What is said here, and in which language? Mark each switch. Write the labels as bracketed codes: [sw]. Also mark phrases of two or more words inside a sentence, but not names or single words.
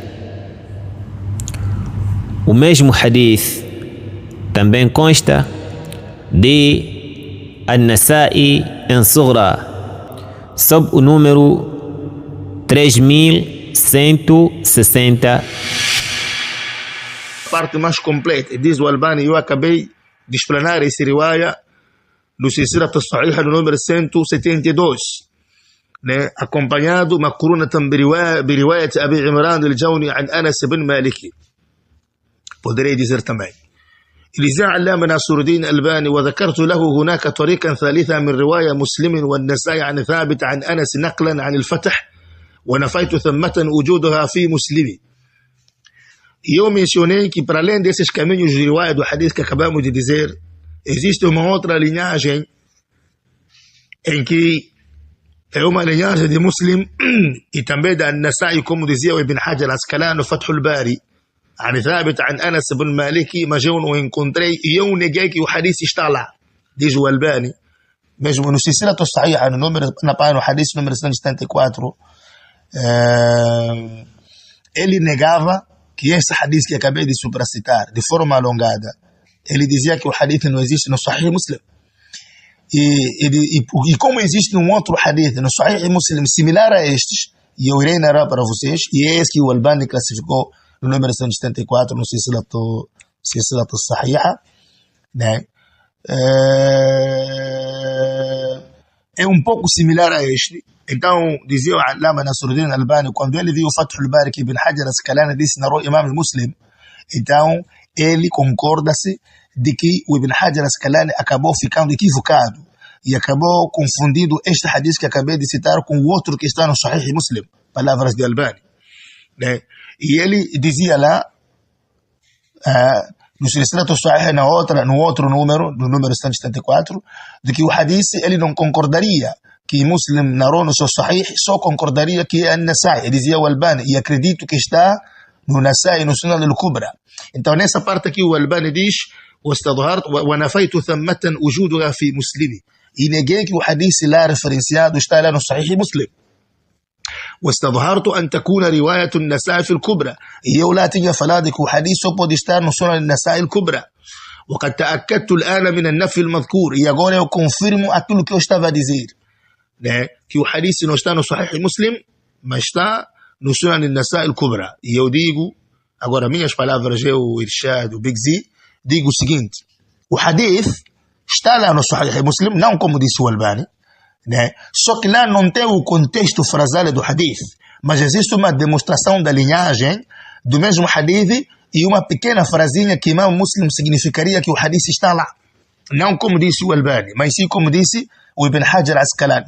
[pt] O mesmo hadith também consta de An-Nasa'i em Sughra, sob o número 3160. Parte mais completa, diz o Albani, eu acabei de explanar esse riwaya no Silsilat as-Sahiha no número 172, né? [ar] Acompanhado مقرونة برواية أبي عمران الجوني عن أنس بن مالك. [pt] Poderei dizer também. [ar] لذا علامة ناصر الدين الألباني وذكرت له هناك طريقا ثالثة من رواية مسلم والنسائي عن ثابت عن أنس نقلا عن الفتح ونفيت ثمة وجودها في مسلم. [pt] Eu mencionei que para além desses caminhos de riwaya do hadith que acabamos de dizer, existe uma outra linhagem em que é uma linhagem de Muslim e também da Nasa'i, como dizia o Ibn Hajar al-Asqalani no Fath al-Bari, [ar] عن ثابت عن أنس بن مالك ما جاءوا [pt] وانcontrei e eu neguei que o hadith está lá, diz o Albani. Mesmo no Silsilat as-Sahiha no número, na página do hadith número 174, ele negava que esse hadith que acabei de supracitar de forma alongada, ele dizia que o hadith não existe no Sahih Muslim. E como existe um outro hadith no Sahih Muslim similar a estes, e eu irei narrar para vocês, e é esse que o Albani classificou no número 174 no Silsilat as-Sahiha, né? É um pouco similar a este. Então, dizia o Allama Nasruddin Albani, quando ele viu o Fath al-Bari que Ibn Hajar al-Asqalani disse na Imam Muslim, então ele concorda-se de que o Ibn Hajar al-Asqalani acabou ficando equivocado e acabou confundindo este hadith que acabei de citar com o outro que está no Sahih Muslim, palavras de Albani, né? E ele dizia lá, no Silsilat as-Sahiha, no outro número, no número 174, de que o hadith ele não concordaria que Muslim narrou no seu Sahih, só concordaria que é An-Nasa'i, dizia o Albani, e acredito que está no Nasa'i, no Sunan al-Kubra. Então nessa parte aqui o Albani diz, [ar] وَنَفَيْتُ ثَمَّةً وُجُودُهَا فِي مُسْلِمِ, [pt] e neguei que o hadith lá referenciado está lá no Sahih Muslim. [ar] واستظهرت أن تكون رواية النسائي في الكبرى, [pt] e eu lá tinha falado que o hadith só pode estar no Sunan al-Nasa'i al-Kubra. [ar] وقد تأكدت الآن من النفي المذكور, [pt] e agora eu confirmo aquilo que eu estava a dizer, né? Que o hadith não está no Sahih Muslim, mas está no Sunan al-Nasa'i al-Kubra. E eu digo, agora minhas palavras, eu, Irshad, o Big Z, digo o seguinte, o hadith está lá no Sahih Muslim, não como disse o Albani, né? Só que lá não tem o contexto frasal do hadith, mas existe uma demonstração da linhagem do mesmo hadith e uma pequena frasinha que Imam Muslim significaria que o hadith está lá, não como disse o Albani, mas sim como disse o Ibn Hajar al-Asqalani.